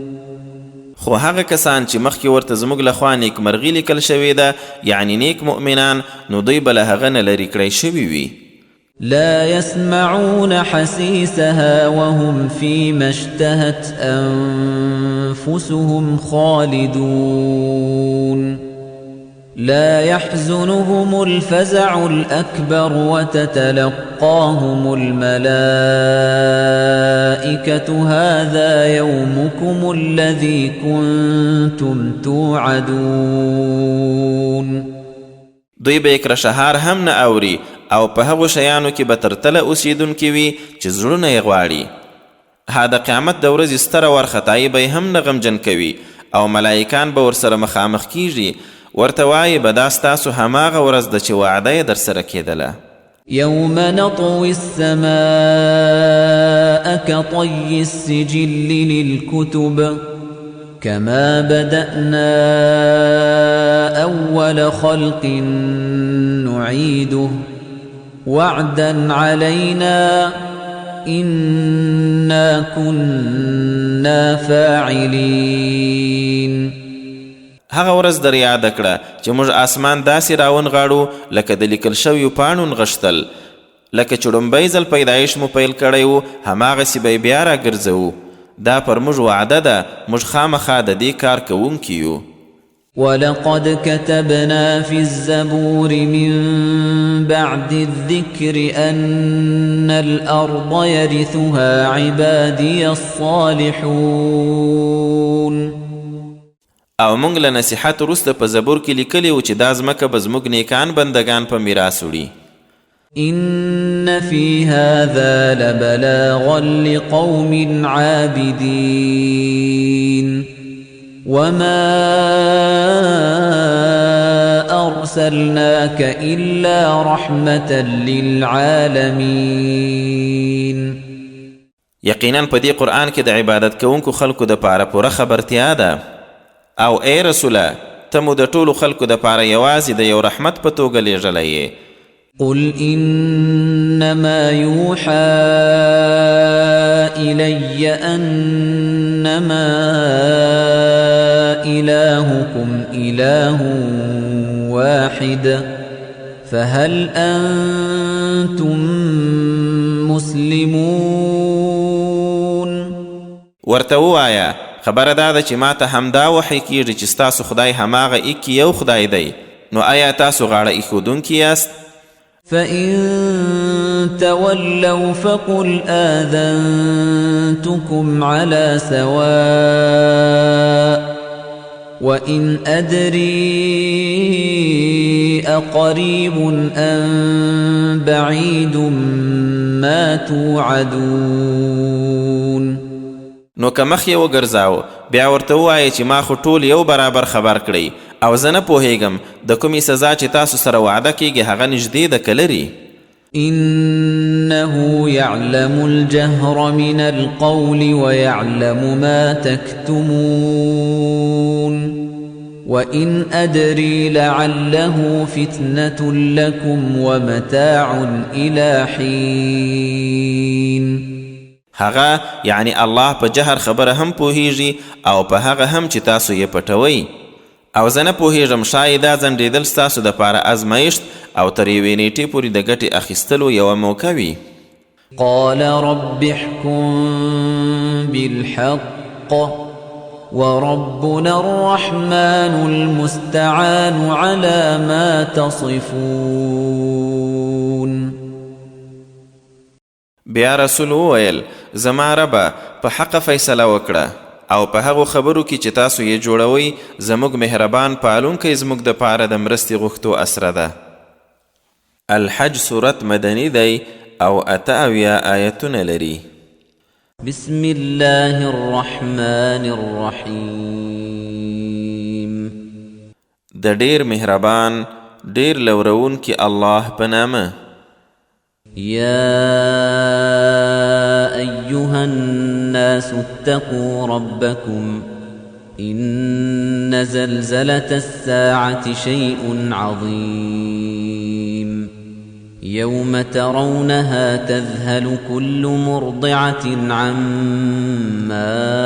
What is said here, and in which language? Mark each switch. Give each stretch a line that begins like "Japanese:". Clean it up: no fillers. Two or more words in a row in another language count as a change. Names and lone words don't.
Pashto: خو هغه کسان چې مخکې ورته زموږ لخوا نیکمرغي لیکل شوې ده یعنی نیک مؤمنان نو دوی به له هغه نه لرې کړی شوي وي.
Arabic: لا يسمعون حسيسها وهم فيما اشتهت أنفسهم خالدون. لا يحزنهم الفزع الأكبر وتتلقاهم الملائكة هذا يومكم الذي كنتم توعدون.
Pashto: دوی به اکره شهار هم نه اوري او په هغو شیانو کې به ترتله اوسیدونکي وي چې زړونه یې غواړي. ها د قیامت د ورځې ستره وارخطایي به یې هم نه غمجن کوي او ملایکان به ورسره مخامخ کیږي ورته وایي به دا ستاسو هماغه ورځ ده چې وعده یې درسره کېدله.
Arabic: يوم نطوي السماء كطي السجل للكتب كما بدأنا أول خلق نعيده وعدا علينا إنا كنا فاعلين.
Pashto: هغه ورځ در یاد کړه چې موږ آسمان داسې راونغاړو لکه د لیکل شویو پاڼو نغښتل. لکه چې ړومبی ځل پیدایش مو پیل کړی و هماغسې به یې بیا راګرځوو. دا پر موږ وعده ده موږ خامخا د دې کار کوونکي یو.
Arabic: ولقد كتبنا في الزبور من بعد الذكر أن الأرض يرثها عبادي الصالحون.
Pashto: او موږ له نصیحت وروسته په زبور کې لیکلي و چې دا ځمکه به زموږ نیکان بندگان په میراث وړي.
Arabic: إن في هذا لبلاغا لقوم عابدين وما أرسلناك إلا رحمة للعالمين.
Pashto: یقینا په دې قرآن کې د عبادت کوونکو خلکو د پاره پوره خبرتیا ده او ای رسوله ته مو د ټولو خلکو د پاره یوازې د یو رحمت په توګه لیږلی یې.
Arabic: قل إنما يوحى إلي أنما إلهكم إله واحد فهل أنتم مسلمون؟
Pashto: ورته ووایه خبره دا ده چې ما ته همدا وحی کیږي چې ستاسو خدای هماغه ایک یو خدای دی، نو آیا تاسو غاړه ایښودونکي یاست؟
Arabic: فإن تولوا فقل آذنتكم على سواء وإن أدري أقريب أم بعيد ما توعدون.
Pashto: نو که مخ یې وګرځاو بیا ورته ووایه چې ما خو ټول یو برابر خبر کړئ او زه نه پوهیږم د کومې سزا چې تاسو سره وعده کیږي هغه نږدې ده که لري.
Arabic: إنه يعلم الجهر من القول ويعلم ما تكتمون وإن أدري لعله فتنة لكم ومتاع إلى حين.
Pashto: هغه یعنی الله په جهر خبره هم پوهیږي او په هغه هم چې تاسو یې پټوئ او زه نه پوهیږم شاید دا ځنډېدل ستاسو دپاره ازمایښت او تر یوې نیټې پورې د ګټې اخیستلو یوه موقع وي.
Arabic: قال رب احكم بالحق وربنا الرحمن المستعان على ما تصفون.
Pashto: بیا رسول وویل زما ربه په حق فیصله وکړه او په هغو خبرو کې چې تاسو یې جوړوئ زموږ مهربان پالونکی زموږ د پاره د مرستې غوښتو اسره ده. الحج صورت مدني دی او 78 آیتونه لري.
Arabic: بسم الله الرحمن الرحیم.
Pashto: د ډیر مهربان ډیر لورونکي الله په نامه.
Arabic: يا أيها الناس اتقوا ربكم إن زلزلة الساعة شيء عظيم يوم ترونها تذهل كل مرضعة عما